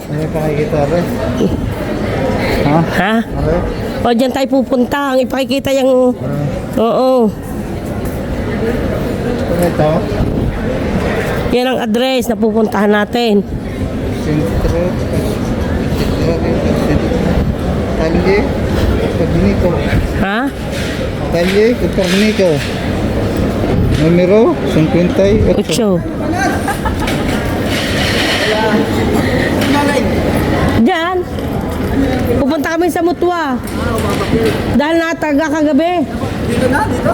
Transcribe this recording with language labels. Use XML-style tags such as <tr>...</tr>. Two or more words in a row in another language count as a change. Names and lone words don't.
<tl>Hindi pa nakikita rin. Ha? Ha? Okay. O, dyan tayo pupunta. Ang ipakikita yung... Oo. Ito. Yan ang address na pupuntahan natin. Sentro. Calle. Copernico. Ha? Calle Copernico. Numero 58. 8. Diyan. Pupunta kami sa Mutwa. Dahil nataga kagabi. Dito na, dito.</tl>